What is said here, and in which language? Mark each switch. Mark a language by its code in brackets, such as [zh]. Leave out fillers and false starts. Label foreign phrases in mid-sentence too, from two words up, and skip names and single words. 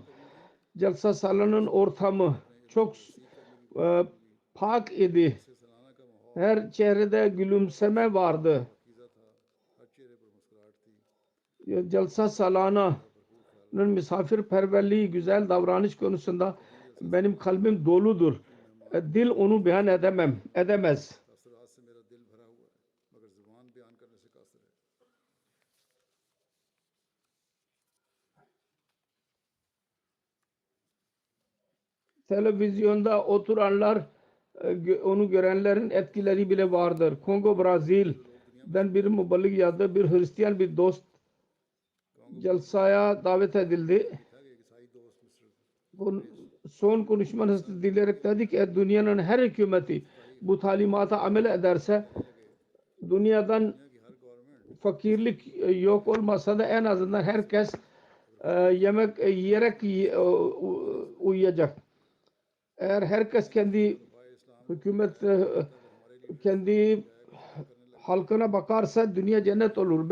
[tr] Celsa salonun ortamı çok pak idi. Her çehrede gülümseme vardı. [ur] کیزہ تھا، ہر چہرے پر مسکراہٹ تھی. [tr] Celsa salana'nın misafirperverliği, güzel davranış konusunda benim kalbim doludur. Dil onu beyan edemez. [ur] تاثرات سے میرا دل بھرا ہوا ہے مگر زبان بیان کرنے سے قاصر ہے. [tr] Televizyonda oturanlar, onu görenlerin etkileri bile vardır. Kongo, Brazil'den bir müballik ya da bir Hristiyan bir dost celsaya davet edildi. [ur] تھا کہ ایک عیسائی دوست مصر [tr] Son konuşmasını dileyerek dedi ki dünyanın her hükümeti bu talimata amel ederse dünyadan [ur] کی ہر گورنمنٹ [tr] fakirlik yok olmasa da en azından herkes yemek yiyerek uyuyacak. Eğer herkes kendi hükümet kendi halkına bakarsa dünya cennet olur.